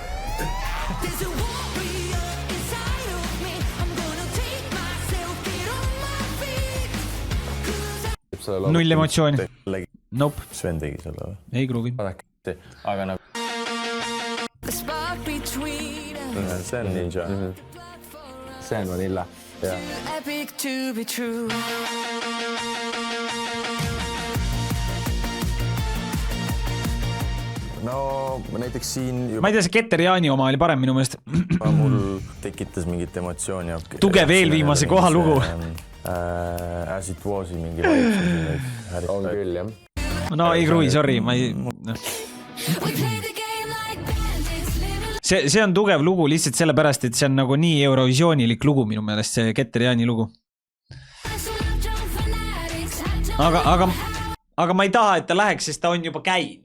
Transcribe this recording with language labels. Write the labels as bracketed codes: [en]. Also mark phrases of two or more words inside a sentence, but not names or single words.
[et] Null emotsiooni. Nope. Sven tegi selle. Ei kruvi. Aga nagu... See on Ninja. See on Vanilla. [en] Epic to be true. [et] No näiteks siin ma ei tea, see Keter Jaani oma oli parem minu meelest. mul tekitas mingit emotsiooni. Tugev eelviimase koha lugu. As it was'i mingi vaid. On küll, jah. No ei kruvi, sorry. See on tugev lugu lihtsalt sellepärast, et see on nagu nii Eurovisioonilik lugu minu meelest, see Keter Jaani lugu. Aga ma ei taha, et ta läheks, sest ta on juba käinud.